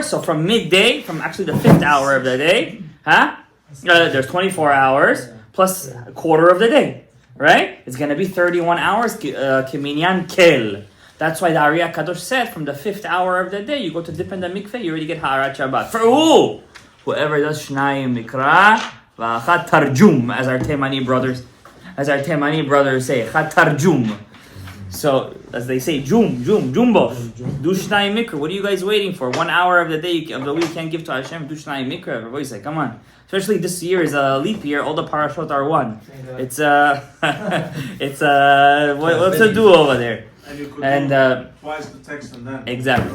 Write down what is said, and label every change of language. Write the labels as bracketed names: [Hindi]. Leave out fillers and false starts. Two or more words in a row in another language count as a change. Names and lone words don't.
[English] So from midday, from actually the 5th hour of the day, there's 24 hours plus a quarter of the day, right? It's going to be 31 hours, [Hebrew] כמנין אל. [English] That's why the Ari HaKadosh said from the 5th hour of the day, you go to dip in the mikveh, you already get [Hebrew] הארת שבת. [English] For who? Whoever does [Hebrew] שנים מקרא, ואחד תרגום, [English] as our Temani brothers say, [Hebrew] חד תרגום. [English] So, as they say, Jumbo. Do [Hebrew] שנים מקרא. [English] What are you guys waiting for? 1 hour of the day, of the week you can't give to Hashem. Do [Hebrew] שנים מקרא. [English] Everybody's like, come on. Especially this year is a leap year. All the parashot are one. It's what's to do over there? And twice the text and then. Exactly.